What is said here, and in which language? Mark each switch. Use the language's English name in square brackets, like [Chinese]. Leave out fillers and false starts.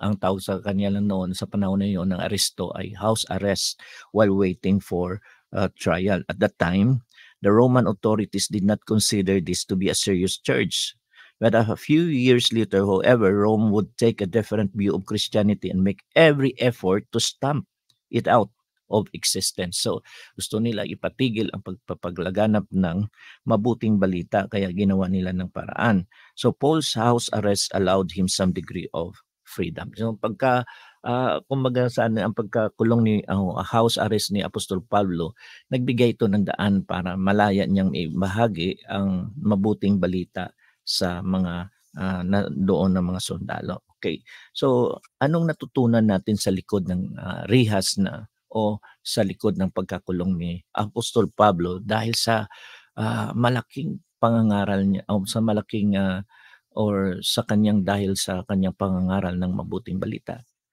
[Filipino] Ang tawag sa kanya lang noon sa panahon na yun ng aresto ay [English] house arrest while waiting for trial. At that time, the Roman authorities did not consider this to be a serious charge. But a few years later, however, Rome would take a different view of Christianity and make every effort to stamp it out of existence. [Filipino] So, gusto nila ipatigil ang pagpapaglaganap ng mabuting balita, kaya ginawa nila ng paraan. [English] So, Paul's house arrest allowed him some degree of freedom. [Filipino] So, pagka kumbaga saan ang pagkakulong ni house arrest ni Apostol Pablo, nagbigay ito ng daan para malaya niyang ibahagi ang mabuting balita sa mga doon ng mga sundalo. Okay. So, anong natutunan natin sa likod ng rihas na o sa likod ng pagkakulong ni Apostol Pablo dahil sa malaking pangangaral niya o sa malaking or sa kanyang dahil sa kanyang pangangaral ng mabuting balita?